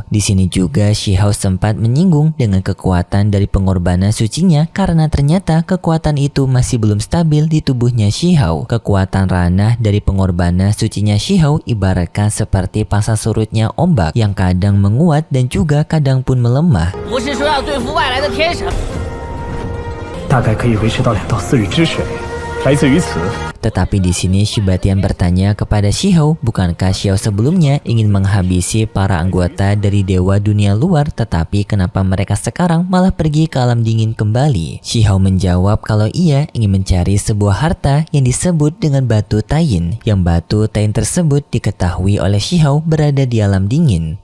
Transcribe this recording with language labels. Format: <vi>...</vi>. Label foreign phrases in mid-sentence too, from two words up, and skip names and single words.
<id>Di sini juga Shihao sempat menyinggung dengan kekuatan dari pengorbanan sucinya, karena ternyata kekuatan itu masih belum stabil di tubuhnya Shihao. Kekuatan ranah dari pengorbanan sucinya Shihao ibaratkan seperti pasang surutnya ombak, yang kadang menguat dan juga kadang pun melemah.</id> <zh>不是说要对付外来的天神。大概可以维持到2到4日之水，来自于此。</zh> <id>Tetapi di sini Shiba Tian bertanya kepada Shihao, bukankah Shihao sebelumnya ingin menghabisi para anggota dari Dewa Dunia Luar, tetapi kenapa mereka sekarang malah pergi ke alam dingin kembali? Shihao menjawab kalau ia ingin mencari sebuah harta yang disebut dengan batu Tain, yang batu Tain tersebut diketahui oleh Shihao berada di alam dingin.</id>